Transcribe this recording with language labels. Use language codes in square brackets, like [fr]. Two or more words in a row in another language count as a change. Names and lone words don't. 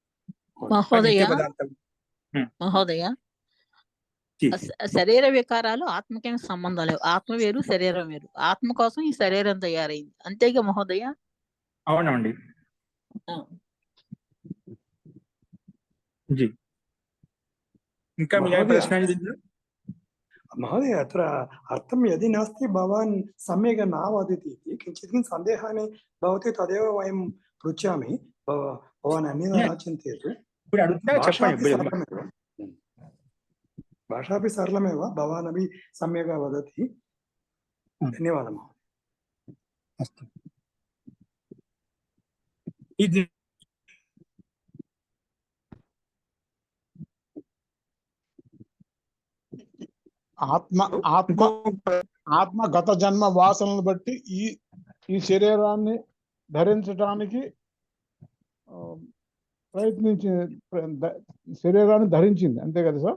[te] మహోదయ. శరీర వికారాలు ఆత్మకేం సంబంధం లేవు. ఆత్మ వేరు, శరీరం వేరు. ఆత్మ కోసం ఈ శరీరం తయారైంది, అంతేగా మహోదయ? అవునండి. జీ ఇంకా మీ మహోదయ. ప్రశ్న ఏంటి దీంట్లో? [sa] महोदय अत्र अर्थं यदि नास्ति भवान् सम्यक् न वदति इति किञ्चित् सन्देहानि भवति तदेव वयं पृच्छामि भवान् अन्यथा न चिन्तयतु [te] ఇప్పుడు అడుగుతున్నా చెప్పండి. [sa] भाषापि सरलमेव भाषापि सरलमेव भवानपि सम्यक् वदति धन्यवादः महोदय [te] అస్తు. ఇది ఆత్మ ఆత్మ ఆత్మ గత జన్మ వాసనలు బట్టి ఈ ఈ శరీరాన్ని ధరించడానికి ప్రయత్నించి శరీరాన్ని ధరించింది, అంతే కదా సార్?